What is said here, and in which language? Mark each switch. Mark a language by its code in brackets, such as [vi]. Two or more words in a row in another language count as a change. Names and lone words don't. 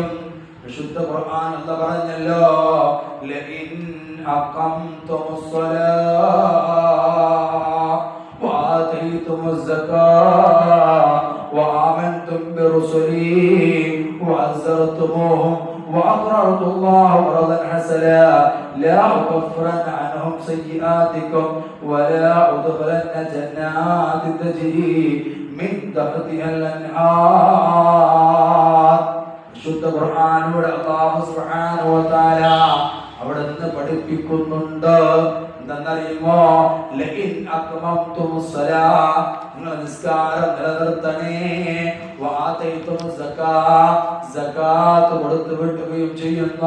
[ml] വിശുദ്ധ ഖുർആൻ അല്ലാഹു പറഞ്ഞല്ലോ, [ar] لئن أقمتم الصلاة وآتيتم الزكاة وآمنتم برسلي وعزرتموهم وأقرضوا الله قرضا حسنا لا أكفرن عنهم سيئاتكم ولا أدخلن جنات تجري من تحتها الأنهار. [ml] വിശുദ്ധ ഖുർആനിലൂടെ അല്ലാഹു [ar] سبحانه وتعالى [ml] അവിടെ നിന്ന് പഠിപ്പിക്കുന്നുണ്ട്. എന്താണെന്നറിയുമോ? [ar] لئن أقمتم الصلاة, [ml] നിങ്ങൾ നിസ്കാരം നിലനിർത്തണേ. [ar] وآتيتم الزكاة, [ml] സകാത്ത് കൊടുത്തു വിട്ടുകയും ചെയ്യുന്നു.